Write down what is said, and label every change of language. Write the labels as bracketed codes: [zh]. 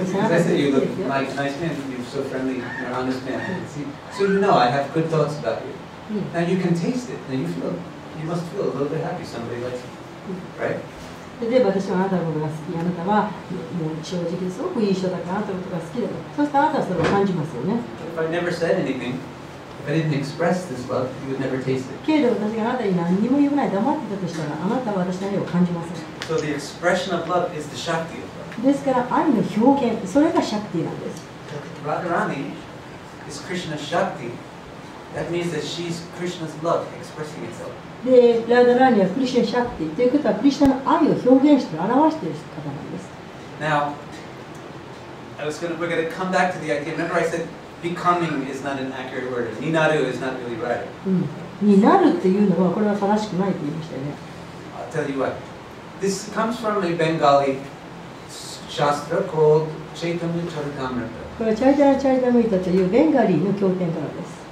[en] As I said, you look like nice man. You're so friendly. You're an honest man. So you know I have good thoughts about you. Now you can taste it. Now you must feel a little bit happy. Somebody likes you, right? [ja] 例えば私はあなたのことが好き、あなたはもう正直すごくいい人だからあなたのことが好きだと。そしてあなたはそれを感じますよね。 [en] If I never said anything, if I didn't express this love, you would never taste it. [ja] けれど私があなたに何にも言わない、黙ってたとしたら、あなたは私の愛を感じません。 [en] So the expression of love is the Shakti of love. [ja] ですから愛の表現、それがシャクティなんです。 [en] Radharani is Krishna's Shakti. That means that she's Krishna's love expressing itself. [ja] で、ラーダラーニはクリシュナ・シャクティということはクリシュナの愛を表現して表している方なんです。 [en] Now, we're going to come back to the idea. Remember I said becoming is not an accurate word. Ninaru is not really right. [ja] になるっていうのはこれは正しくないと言いましたよね。 [en] I'll tell you what. This comes from a Bengali shastra called Chaitanya Charitamrita. [ja] これはチャリタラ・チャリタムリタというベンガリーの経典からです。